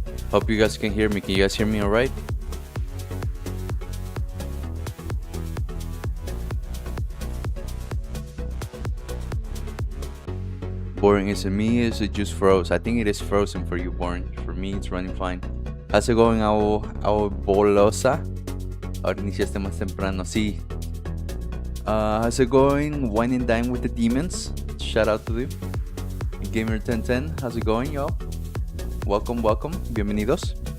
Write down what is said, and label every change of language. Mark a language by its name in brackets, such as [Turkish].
[English] Hope you guys can hear me. Can you guys hear me alright? Boring, is it me? Is it just froze? I think it is frozen for you, Boring. For me, it's running fine. How's it going, Bolosa? [Spanish] Ahora iniciaste más temprano, sí. [English] How's it going? Wine and Dine with the Demons. Shout out to you. Gamer1010, how's it going, y'all? Welcome, welcome. [Spanish] Bienvenidos.